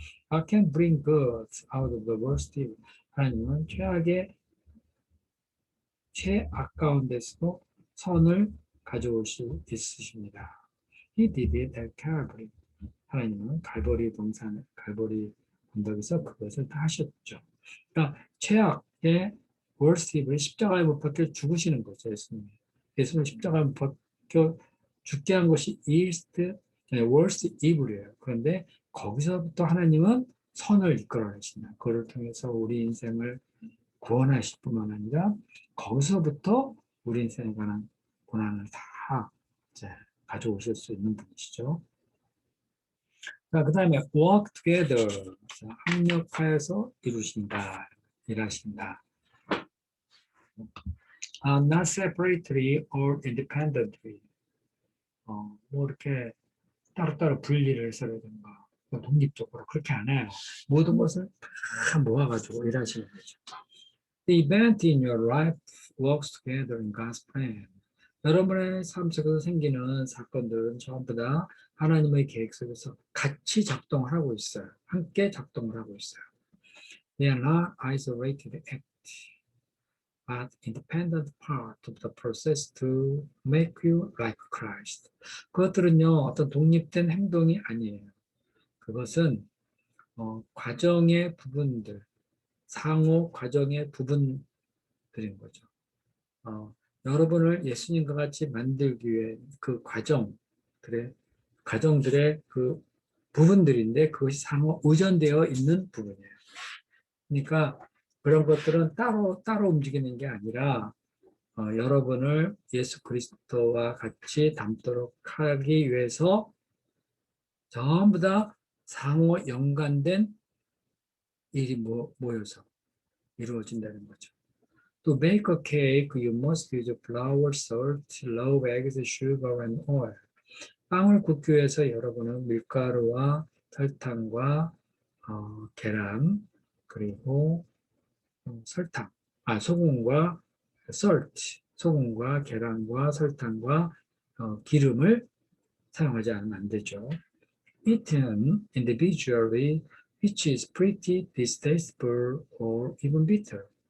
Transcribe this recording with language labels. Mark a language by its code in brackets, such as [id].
[en] I can bring good out of the worst evil. [ko] 하나님은 최악 가운데서도 선을 가져올 수 있으십니다. [en] He did it at Calvary. [ko] 하나님은 갈보리 언덕에서 그것을 다 하셨죠. 그러니까 최악의 [en] worst evil, [ko] 십자가에 못 박혀 죽으시는 거죠, 예수님. 예수님 십자가에 못 박혀 죽게 한 것이 [en] worst evil [ko] 이에요. 그런데 거기서부터 하나님은 선을 이끌어내신다. 그를 통해서 우리 인생을 구원하실 뿐만 아니라 거기서부터 우리 인생에 관한 고난을 다 이제 가져오실 수 있는 분이시죠. 자, 그 다음에 [en] work together. [ko] 자, 합력하여서 이루신다, 일하신다. [en] Not separately or independently. [ko] 뭐 이렇게 따로따로 분리를 해서라든가 뭐 독립적으로 그렇게 안 해요. 모든 것을 다 모아가지고 일하시는 거죠. [en] The event in your life works together in God's plan. [ko] 여러분의 삶 속에서 생기는 사건들은 전부 다 하나님의 계획 속에서 같이 작동을 하고 있어요. 함께 작동을 하고 있어요. [en] They are not isolated act, but independent part of the process to make you like Christ. [ko] 그것들은요, 어떤 독립된 행동이 아니에요. 그것은 과정의 부분들, 상호 과정의 부분들인 거죠. 여러분을 예수님과 같이 만들기 위해 그 과정들의 그 부분들인데 그것이 상호 의존되어 있는 부분이에요. 그러니까 그런 것들은 따로 움직이는 게 아니라 여러분을 예수 그리스도와 같이 닮도록 하기 위해서 전부 다 상호 연관된 일이 모여서 이루어진다는 거죠. [en] To make a cake, you must use flour, salt, raw eggs, sugar, and oil. [ko] 빵을 굽기 위해서 여러분은 밀가루와 설탕과 계란 그리고 소금과 소금과 계란과 설탕과 기름을 사용하지 않으면 안 되죠. [en] Eaten individually, which is pretty distasteful or even bitter.